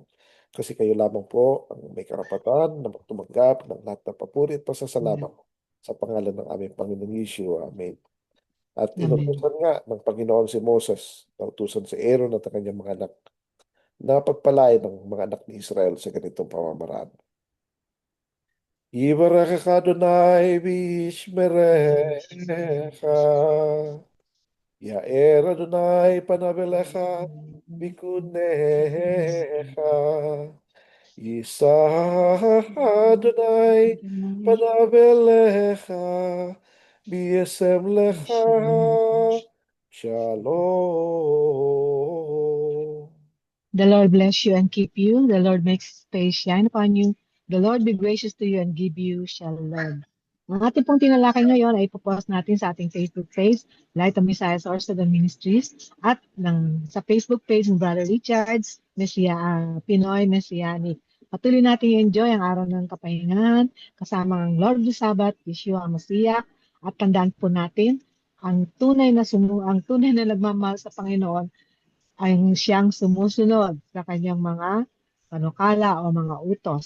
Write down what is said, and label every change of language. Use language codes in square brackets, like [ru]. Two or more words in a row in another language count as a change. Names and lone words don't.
[tl] Kasi kayo lamang po ang may karapatan na tumanggap ng lahat ng papuri at pasasalamat sa pangalan ng aming Panginoong Yeshua. Amen. At Amen. inutusan nga ng Panginoon si Moses, nautusan si Aaron at ang kanyang mga anak na pagpalain ng mga anak ni Israel sa ganitong pamamaraan. [he] יברכך אדני וישמרך. יאר אדני פניו אליך ויחנך. ישא אדני פניו אליך וישם לך. Shalom. [en] The Lord bless you and keep you. The Lord makes His face shine upon you. The Lord be gracious to you and give you shalom. [tl] Ang ating pong tinalakay ngayon ay ipopost natin sa ating [en] Facebook page, [tl] Light of Messiah Sorsogon Ministries, at sa [en] Facebook page [tl] ng Brother Richards, Pinoy Messianic. Patuloy natin i-enjoy ang araw ng kapahingahan kasama ang [en] Lord of the Sabbath, [tl] Yeshua Masiya, at tandaan po natin ang tunay na nagmamahal sa Panginoon ay siyang sumusunod sa kanyang mga panukala o mga utos.